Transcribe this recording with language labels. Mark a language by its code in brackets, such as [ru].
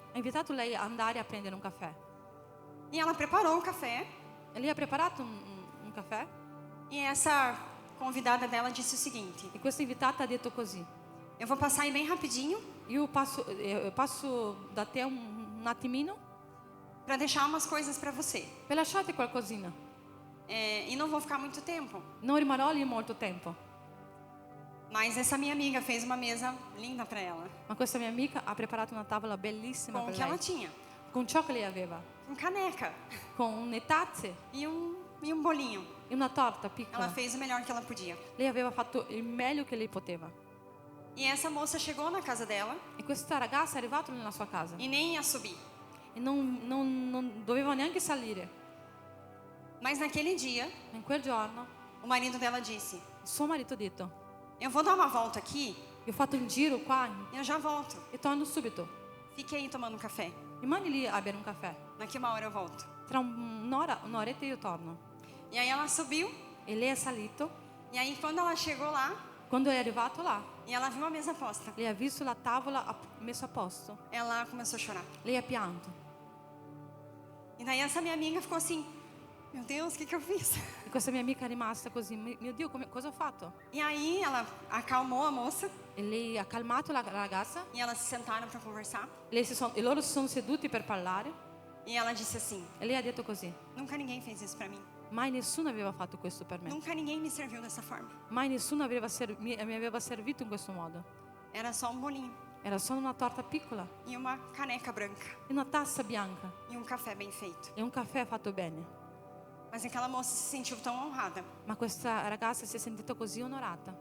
[it] ha invitato lei a andare a prendere un caffè. [pt] E ela preparou o café, [it] E lei ha preparato un caffè, [pt] e essa convidada dela disse o seguinte: [it] e questa invitata ha detto così: [pt] eu vou passar aí bem rapidinho [it] io passo da te un attimino [pt] para deixar umas coisas para você. [it] per lasciarti qualcosina. [pt] E não vou ficar muito tempo. [it] Non rimarrò lì molto tempo. [pt] Mas essa minha amiga fez uma mesa linda para ela, [it] Ma questa mia amica ha preparato una tavola bellissima [pt] com o [it] per [pt] que ela [it] lei, [pt] tinha, [it] con ciò che lei aveva, [pt] com caneca [it] con le tazze [pt] e um bolinho. [it] e una torta [pt] Ela [it] piccola. [pt] fez o melhor que ela podia. [it] Lei aveva fatto il meglio che lei poteva. [pt] E essa moça chegou na casa dela [it] E questa ragazza è arrivata nella sua casa [pt] e nem ia subir. [it] e non doveva neanche salire. [pt] Mas naquele dia, [it] In quel giorno [pt] o marido dela disse: [it] il suo marito ha detto: [pt] eu vou dar uma volta aqui [it] io ho fatto un giro qua [pt] e eu já volto. [it] e torno subito. [pt] Fique aí tomando um café. [it] Rimani lì a bere un caffè. [pt] Daqui uma hora eu volto. [it] Tra un'oretta io torno. [pt] E aí ela subiu. [it] E lei è salito. [pt] E aí quando ela chegou lá [it] Quando è arrivato là, [pt] e ela viu a mesa posta, [it] lei ha visto la tavola messa a posto. [pt] ela começou a chorar. [it] Lei ha pianto. [pt] E daí essa minha amiga ficou assim: meu Deus, o que eu fiz? [it] E questa mia amica è rimasta così: mio Dio, cosa ho fatto? [pt] E aí ela acalmou a moça [it] E lei ha calmato la ragazza. [pt] e elas se sentaram para conversar. [it] E loro si sono seduti per parlare. [pt] E ela disse assim: [it] E lei ha detto così: [pt] nunca ninguém fez isso para mim. [it] mai nessuno aveva fatto questo per me. [pt] Nunca ninguém me serviu dessa forma. [it] Mai nessuno mi aveva servito in questo modo. [pt] Era só um bolinho [it] Era solo una torta piccola [pt] e uma caneca branca [it] e una tazza bianca [pt] e um café bem feito. [it] e un caffè fatto bene. [pt] Mas aquela moça se sentiu tão honrada, [it] Ma questa ragazza si è sentita così onorata,